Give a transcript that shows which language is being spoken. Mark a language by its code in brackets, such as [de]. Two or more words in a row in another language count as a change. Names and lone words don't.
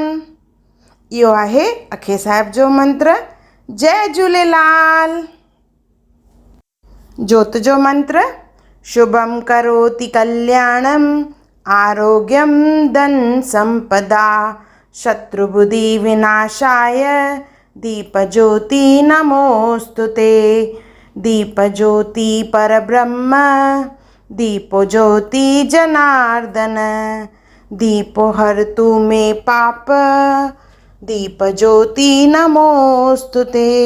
[sd] इहो आहे अखे साहिब जो मंत्र। जय झूलेलाल। जोत जो मंत्र। [sa] शुभम करोति कल्याणम, आरोग्यम धन संपदा, शत्रुबुद्धि विनाशाय, दीप ज्योति नमोस्तुते, दीप ज्योति परब्रह्म, दीपो ज्योति जनार्दन, दीपो हर तू में पाप, दीप ज्योति नमोस्तुते।